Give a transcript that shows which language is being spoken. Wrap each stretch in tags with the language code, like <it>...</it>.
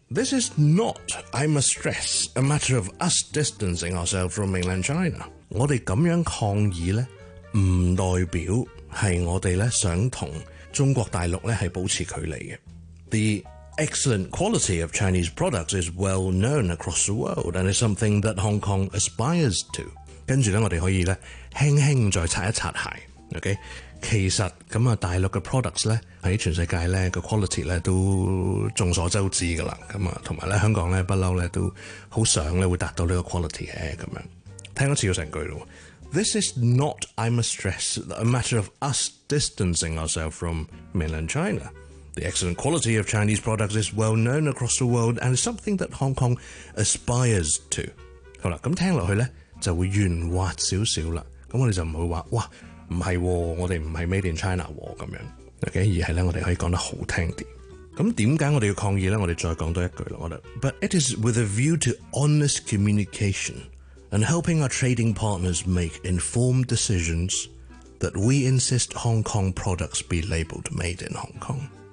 <en>This is not, I must stress, a matter of us distancing ourselves from mainland China.</en> <yue>我哋咁样抗议咧，唔代表系我哋咧想同中国大陆咧系保持距离嘅。</yue> <en>The excellent quality of Chinese products is well known across the world and is something that Hong Kong aspires to.</en> <yue>跟住呢我哋可以呢轻轻再擦一擦鞋。</yue> <en>Okay?</en> <yue>其实咁大陆嘅 products 呢喺全世界呢个 quality 呢都众所周知㗎啦。咁同埋呢香港呢不嬲呢都好想呢会达到呢个 quality 嘅咁样。听一次咗成句喎。</yue> <en>This is not, I must stress, a matter of us distancing ourselves from mainland China. The excellent quality of Chinese products is well known across the world and is something that Hong Kong aspires to.</en> <yue>好啦，咁听落去咧就会圆滑少少啦。咁我哋就唔会话哇唔系，我哋唔系</yue> <en>made in China</en> <yue>咁样。 OK， 而系咧我哋可以讲得好听啲。咁点解我哋要抗议咧？我哋再讲多一句啦。我哋</yue> <en>But it is with a view to honest communication and helping our trading partners make informed decisions that we insist Hong Kong products be labelled made in Hong Kong.</en>